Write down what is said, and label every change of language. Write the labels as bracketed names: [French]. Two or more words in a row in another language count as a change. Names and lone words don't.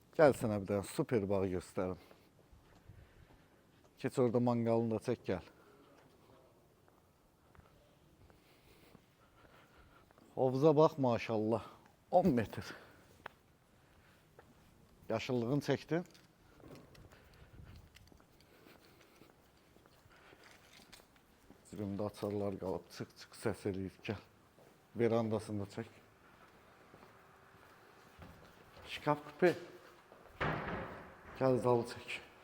[Turkish] Gel sana bir tane süper bağ gösterim. Geç orada mangalını da çek gel. Havuza bak maşallah. 10 metre. Yaşıllığını çektin. [Azerbaijani] Cibimdə açarlar qalıb, çıx səs eləyir, gəl. Verandasını da çək. [Russian] Шкаф купе. [Azerbaijani] Gəl zalı çək.